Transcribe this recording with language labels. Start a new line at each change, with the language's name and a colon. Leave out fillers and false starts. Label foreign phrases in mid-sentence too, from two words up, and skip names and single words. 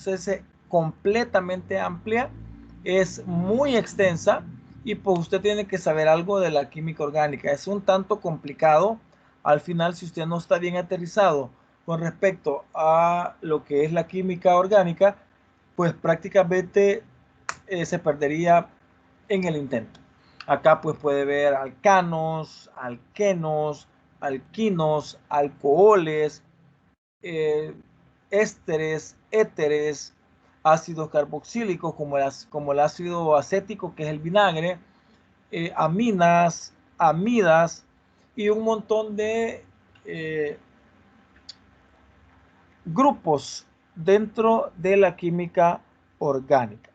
Spanish: Es completamente amplia, es muy extensa y pues usted tiene que saber algo de la química orgánica. Es un tanto complicado al final si usted no está bien aterrizado con respecto a lo que es la química orgánica, pues prácticamente se perdería en el intento. Acá pues puede ver alcanos, alquenos, alquinos, alcoholes, ésteres, éteres, ácidos carboxílicos como el ácido acético que es el vinagre, aminas, amidas y un montón de grupos dentro de la química orgánica.